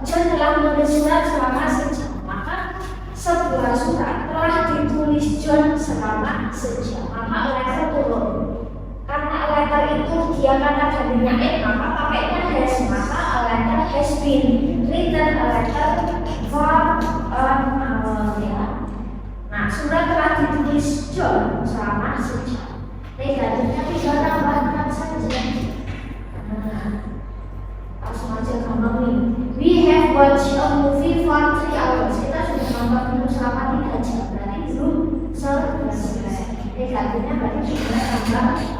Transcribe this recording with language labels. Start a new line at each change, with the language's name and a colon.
Indonesian: John telah menulis surat selama sejam. Maka sebuah surat telah ditulis John selama sejam. Maka letter turun. Karena letter itu dia kata gantinya maka pakainya has. Maka
English: letter has been written a letter for an hour
Indonesian: ya. Nah, surat telah ditulis John selama sejam. Negatifnya tinggal tambahkan saja. Langsung aja gampang nih.
English: We have watched a movie for 3 hours.
Indonesian: Kita sudah nonton film selama 3 jam. Berarti belum selesai. Negatifnya berarti tinggal tambah.